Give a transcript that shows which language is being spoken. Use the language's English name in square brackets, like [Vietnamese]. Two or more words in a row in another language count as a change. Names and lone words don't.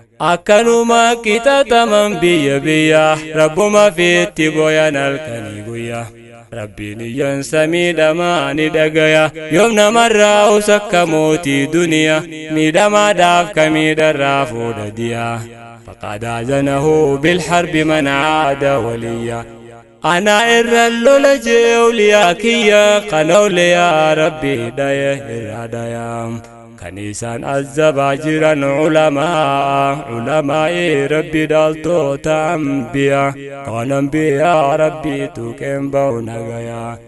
[Oromo] Akkanuma qixaxaman biyya biyya, Rabbuma fiitti boyan halkanii guyya. Rabbiin iyyan samii dhamaa ni dhagaya, yoom namarraa usakka mootii duniya, miidhamaadhaaf ka miidharraa fuudha diya. [Arabic] فقد آذنه بالحرب من عاد وليا. [Oromo] Ana irra lola jee awliyaa kiyya, kan awliyaa Rabbii dhaye irra dhaya. Kan isaan azzabaa jiran ulamaa, ulamaa'i Rabbi dhaaltoota ambiyaa, kan ambiyaa Rabbii tuqeen ba'u nagaya.